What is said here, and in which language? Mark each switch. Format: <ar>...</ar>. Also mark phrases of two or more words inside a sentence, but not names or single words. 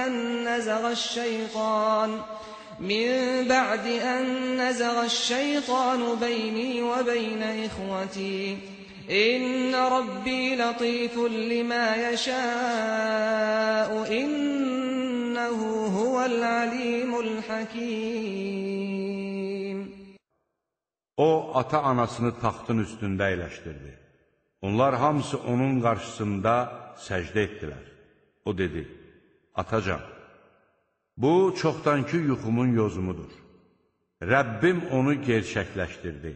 <ar>أن نزغ الشيطان بيني وبين إخوتي إن ربي لطيف لما يشاء إنه هو العليم الحكيم.</ar> <az>O ata-anasını taxtın üstündə əyləşdirdi. Onlar hamısı onun qarşısında səcdə etdilər. O dedi: Atacan, bu çoxdankı yuxumun yozumudur. Rəbbim onu gerçəkləşdirdi.</az>